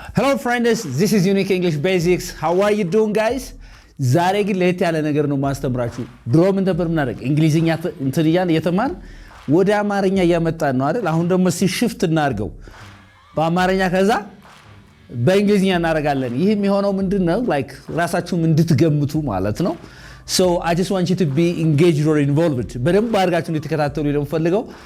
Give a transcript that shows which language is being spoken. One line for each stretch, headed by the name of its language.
English: Hello friends, this is Unique English Basics. How are you doing guys?
Amharic: ዛሬ ግን ለየት ያለ ነገር ነው ማስተምራችሁ። ድሮ ምን ነበር ምናደርግ እንግሊዝኛ እንትዲያን የተማር ወደ አማርኛ ያመጣን ነው አይደል? አሁን ደግሞ ሲሽፍት እናርገው በአማርኛ ከዛ በእንግሊዝኛ እናረጋለን። ይሄ የሚሆነው ምንድነው?
English: like
Amharic: ራሳችሁም እንድትገምቱ ማለት ነው።
English: So I just want you to be engaged or involved.
Amharic: በደንብ አድርጋችሁ እንድትከታተሉ ነው ፈልገው.